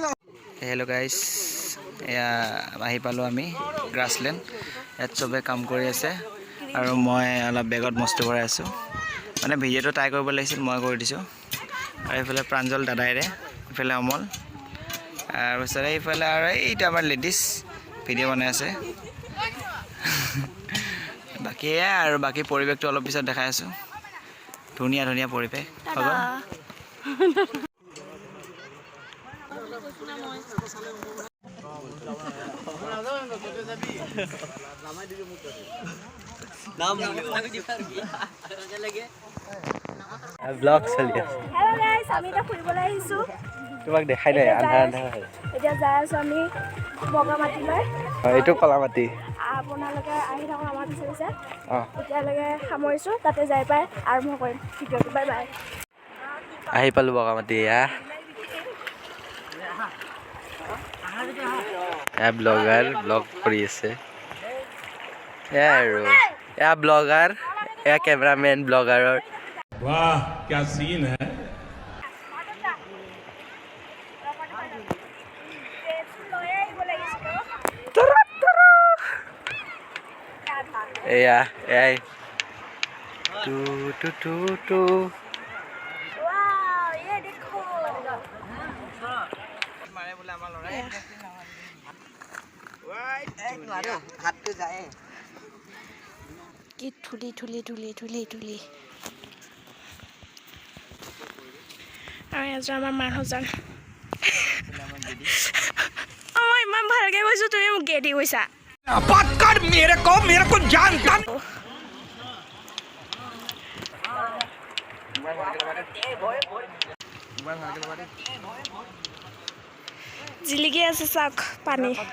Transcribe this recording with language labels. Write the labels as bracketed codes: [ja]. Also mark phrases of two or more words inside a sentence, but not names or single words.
[en] hello guys [as] এয়া আহি পালোঁ আমি গ্ৰাছলেণ্ড ইয়াত চবে কাম কৰি আছে আৰু মই অলপ বেগত বস্তু ভৰাই আছোঁ মানে ভিডিঅ'টো ট্ৰাই কৰিব লাগিছিল মই কৰি দিছোঁ আৰু এইফালে প্ৰাঞ্জল দাদাইৰে এইফালে অমল তাৰপিছত এইফালে আৰু এইটো আমাৰ লেডিজ ভিডিঅ' বনাই আছে বাকী এয়া আৰু বাকী পৰিৱেশটো অলপ পিছত দেখাই আছোঁ ধুনীয়া ধুনীয়া পৰিৱেশ হ'ব [hi] ब्लॉग चलिए [en] hello guys [as] আমি এটা ফুৰিবলৈ আহিছো তোমাক দেখাই নাই আন্ধাৰ আন্ধাৰ এতিয়া যাই আছো আমি বগামাটিলৈ এইটো কলামাটি আপোনালোকে আহি থাকক আমাৰ পিছে এতিয়ালৈকে সামৰিছো তাতে যাই পাই আৰম্ভ কৰিম ভিডিঅ'টো [en] bye bye [as] আহি পালোঁ বগামাটি এয়া ব্লগাৰ ব্লগ কৰি আছে এয়া আৰু এয়া ব্লগাৰ এয়া কেমেৰামেন ব্লগাৰৰ [hi] वाह क्या सीन है Turut, turut. [as] এয়া এয়াই টু টু টু টু [hi] वाह ये देखो [as] কি ধূলি ধূলি ধূলি ধূলি ধূলি আৰু এজন আমাৰ মানুহজন মই ইমান ভালকে কৈছো তুমি মোক গেদি কৈছা জিলিকি আছে চাওক পানী